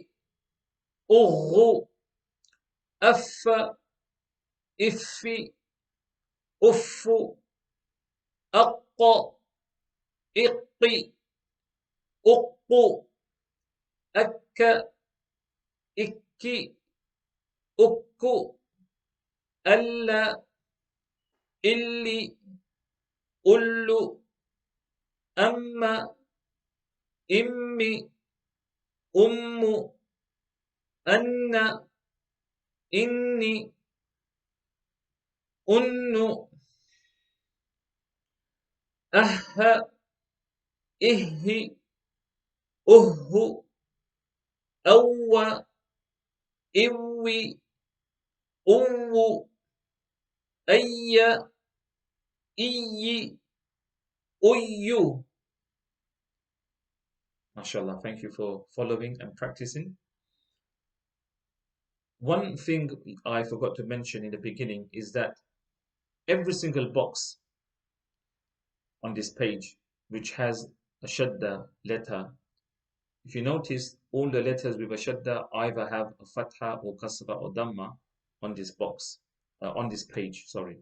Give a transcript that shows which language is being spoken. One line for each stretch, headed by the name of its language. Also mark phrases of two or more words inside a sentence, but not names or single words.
English: ughu, affa, iffi, uffu, aqqa, iqqi, uqqu, akka, ikki, ukku, alla, illi, ullu, amma, immi, ummu, anna, inni, unnu, ahha, ihhi, uhhu, awwa, iwi, uwu, ayya, iyyi, uyyu. MashaAllah, thank you for following and practicing. One thing I forgot to mention in the beginning is that every single box on this page which has a shadda letter, if you notice, all the letters with a shadda either have a fatha or kasra or dhamma on this box, on this page, sorry.